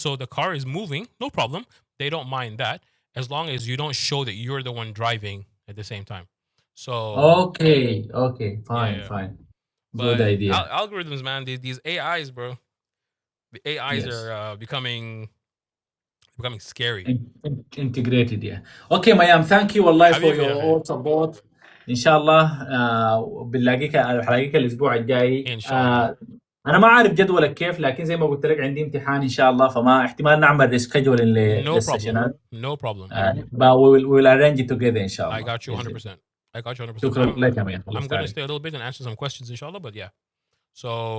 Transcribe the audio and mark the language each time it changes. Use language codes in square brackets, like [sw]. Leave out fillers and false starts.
[en] So the car is moving, no problem. They don't mind that, as long as you don't show that you're the one driving at the same time. So Okay. Okay. Fine. yeah. Fine. Good But idea. algorithms, man, these AIs, bro, the AIs Yes. are becoming scary. Integrated. Yeah. Okay, Mayam. Thank you, والله, for [ar] حبيبي يا [en] your [ar] أخي. [en] all support. [ar] إن شاء الله بنلاقيك الأسبوع الجاي. إن شاء الله. أنا ما عارف جدولك كيف، لكن زي ما قلت لك عندي امتحان إن شاء الله، فما احتمال نعمل ريسكجولين [en] No problem. [ar] للسيشنات. [en] No problem. But we will arrange it together [ar] إن شاء الله. [en] I got you 100%. I got you 100%. [ar] شكرا لك يا ميا. [en] I'm going to stay a little bit and answer some questions, inshallah, but yeah. So,